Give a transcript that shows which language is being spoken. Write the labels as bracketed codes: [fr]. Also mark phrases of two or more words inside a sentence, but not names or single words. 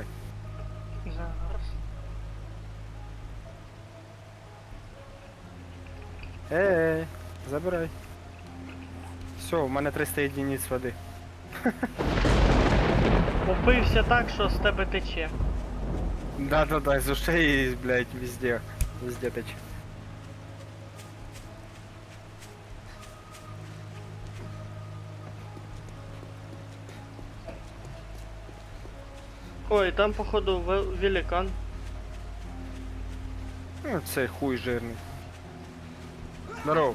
[uk] Зараз. Ей, забирай. Все, у мене 300 єдиниць води. Упився так, що з тебе тече. [ru] Да-да-да, из ушей, блядь, везде. [uk] Везде тече. [ru] Ой, там походу великан. [uk] Ну, цей хуй жирний. Здоров.